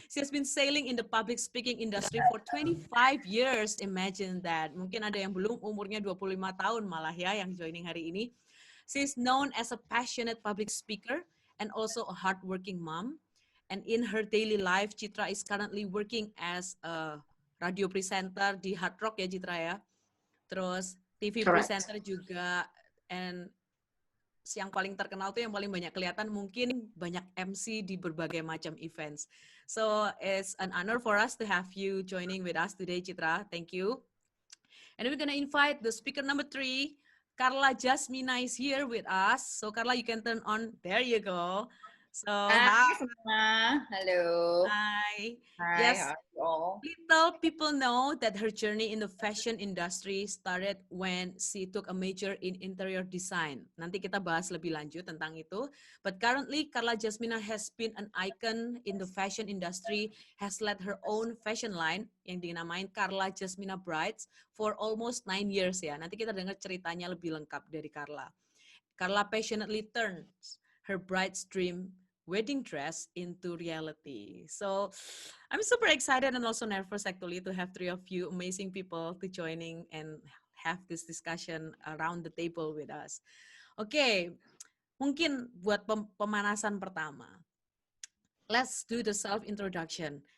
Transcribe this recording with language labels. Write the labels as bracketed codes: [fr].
[en] She has been sailing in the public speaking industry for 25 years. Imagine that. [id] Mungkin ada yang belum, umurnya 25 tahun malah ya yang joining hari ini. [en] She is known as a passionate public speaker and also a hardworking mom. And in her daily life, Citra is currently working as a radio presenter [id] di Hard Rock ya Citra ya. [en] Terus TV presenter juga, and yang paling terkenal tuh yang paling banyak kelihatan mungkin banyak MC di berbagai macam events. So it's an honor for us to have you joining with us today, Citra. Thank you. And we're gonna invite the speaker number 3, Carla Jasmina is here with us. So Carla, you can turn on. There you go. So [id] Hi semua. Halo. [en] Hi. Hi, Yes. how are you all? Little people know that her journey in the fashion industry started when she took a major in interior design. [id] Nanti kita bahas lebih lanjut tentang itu. [en] But currently, Carla Jasmina has been an icon in the fashion industry, has led her own fashion line [id] yang dinamain [en] Carla Jasmina Brides for almost 9 years ya. [id] Nanti kita dengar ceritanya lebih lengkap dari Carla. [en] Carla passionately turns her bride's dream wedding dress into reality. So I'm super excited and also nervous actually to have three of you amazing people to joining and have this discussion around the table with us. [id] Oke, mungkin buat pemanasan pertama, [en] let's do the self-introduction.